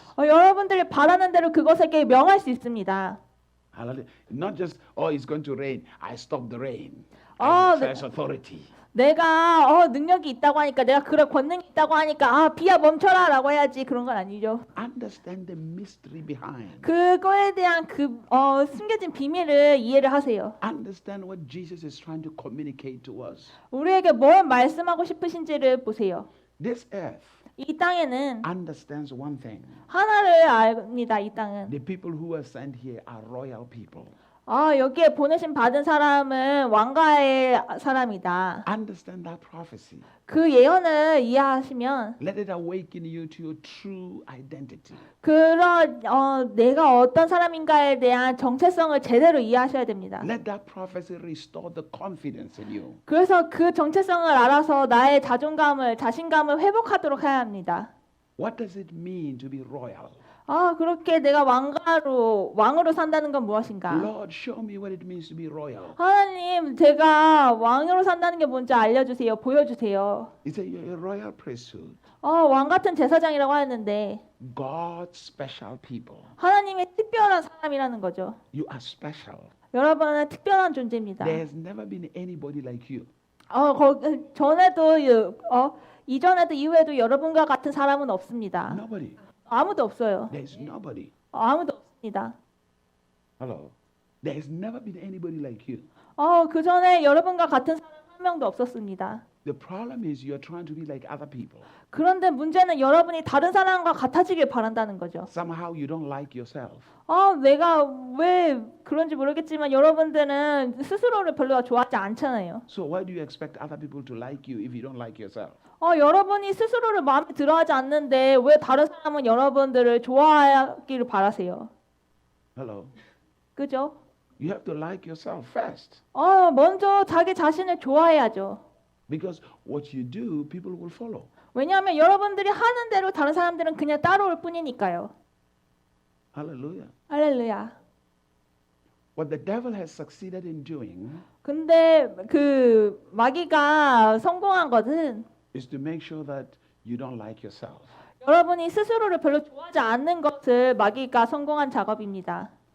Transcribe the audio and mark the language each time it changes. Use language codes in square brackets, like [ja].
[ko] 여러분들이 바라는 대로 그것에게 명할 수 있습니다. [en] Hallelujah. Not just, it's going to rain. I stop the rain. Oh, I exercise authority. [ko] 내가 능력이 있다고 하니까 내가 그런 권능이 있다고 하니까 비야 멈춰라라고 해야지 그런 건 아니죠. [en] Understand the mystery behind. [ko] 그거에 대한 그 숨겨진 비밀을 이해를 하세요. [en] Understand what Jesus is trying to communicate to us. [ko] 우리에게 뭘 말씀하고 싶으신지를 보세요. [en] This earth [ko] 이 땅에는 [en] understands one thing. [ko] 하나를 압니다. 이 땅은. [en] The people who are sent here are royal people. [ko] 여기에 보내신 받은 사람은 왕가의 사람이다. [en] Understand that prophecy. [ko] 그 예언을 이해하시면 [en] Let it awaken you to your true identity. [ko] 그런 내가 어떤 사람인가에 대한 정체성을 제대로 이해하셔야 됩니다. [en] Let that prophecy restore the confidence in you. [ko] 그래서 그 정체성을 알아서 나의 자신감을 회복하도록 해야 합니다. [en] What does it mean to be royal? [ko] 그렇게 내가 왕으로 산다는 건 무엇인가? [en] Lord, show me what it means to be royal. [ko] 하나님, 제가 왕으로 산다는 게 뭔지 알려주세요. 보여주세요. [en] He said, you're a royal priesthood. [ko] 왕 같은 제사장이라고 하는데 [en] God's special people. [ko] 하나님의 특별한 사람이라는 거죠. [en] You are special. [ko] 여러분은 특별한 존재입니다. [en] There has never been anybody like you. [ko] 전에도 이전에도 이후에도 여러분과 같은 사람은 없습니다. [en] Nobody. [ko] 아무도 없어요. [en] There is nobody. [ko] 아무도 없습니다. [en] Hello. There has never been anybody like you. [ko] 그 전에 여러분과 같은 사람 한 명도 없었습니다. [en] The problem is you're trying to be like other people. [ko] 그런데 문제는 여러분이 다른 사람과 같아지길 바란다는 거죠. [en] Somehow you don't like yourself. [ko] 내가 왜 그런지 모르겠지만 여러분들은 스스로를 별로 좋아하지 않잖아요. [en] So why do you expect other people to like you if you don't like yourself? [ko] 여러분이 스스로를 마음에 들어하지 않는데 왜 다른 사람은 여러분들을 좋아하기를 바라세요? [en] Hello. [ko] 그죠? [en] You have to like yourself first. [ko] 먼저 자기 자신을 좋아해야죠. [en] Because what you do, people will follow. [ko] 왜냐하면 여러분들이 하는 대로 다른 사람들은 그냥 따라올 뿐이니까요. [en] Hallelujah. [ko] 할렐루야. [en] What the devil has succeeded in doing [ko] 근데 그 마귀가 성공한 것은 [en] is to make sure that you don't like yourself. [ko] 여러분이 스스로를 별로 좋아하지 않는 것을 마귀가 성공한 작업입니다.